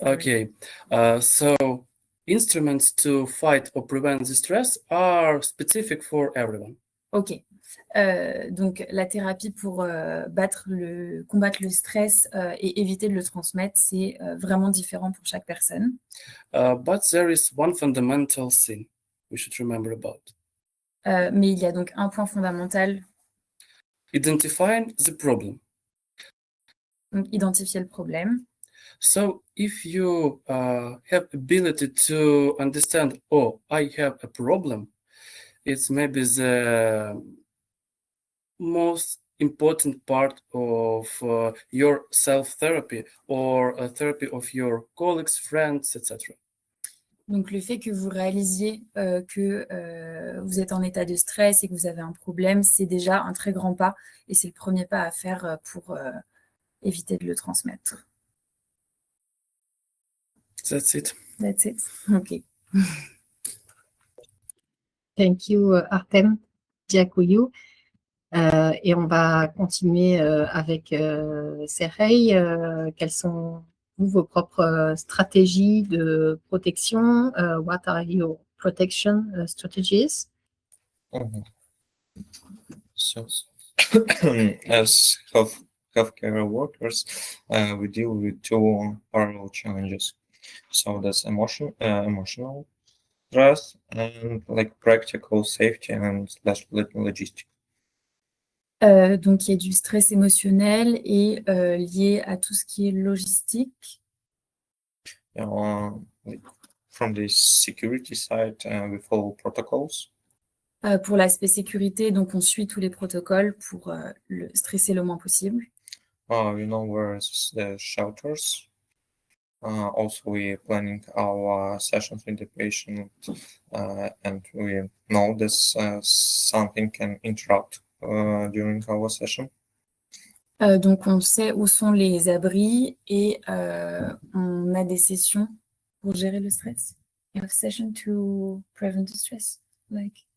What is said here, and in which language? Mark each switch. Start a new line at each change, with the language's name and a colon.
English: Okay, so instruments to fight or prevent the stress are specific for everyone. Ok.
French: Donc, la thérapie pour combattre le stress et éviter de le transmettre, c'est vraiment différent pour chaque personne.
English: But there is one fundamental thing we should remember about.
French: Mais il y a donc un point fondamental.
English: Identifying the problem.
French: Donc, identifier le problème.
English: So if you have ability to understand, oh, I have a problem, it's maybe the most important part of your self-therapy or a therapy of your colleagues, friends, etc.
French: Donc, le fait que vous réalisiez que vous êtes en état de stress et que vous avez un problème, c'est déjà un très grand pas et c'est le premier pas à faire pour éviter de le transmettre.
English: That's it. That's it. Ok. Thank you, Artem, Diakouyou.
French: Et on va continuer avec Serhey. Quelles sont vos propres stratégies de protection?
English: What are your protection strategies? So, as healthcare workers, we deal with two parallel challenges. So that's emotional stress and like practical safety and /logistics.
French: Donc, il y a du stress émotionnel et lié à tout ce qui est logistique.
English: From the security side, we follow protocols.
French: Pour l'aspect sécurité, donc on suit tous les protocoles pour le stresser le moins possible.
English: We know where the shelters. Also, we're planning our sessions with the patient, and we know that something can interrupt during our session.
French: Donc, on sait où sont les abris et on a des sessions pour gérer le stress.
English: You have session to prevent the stress, like.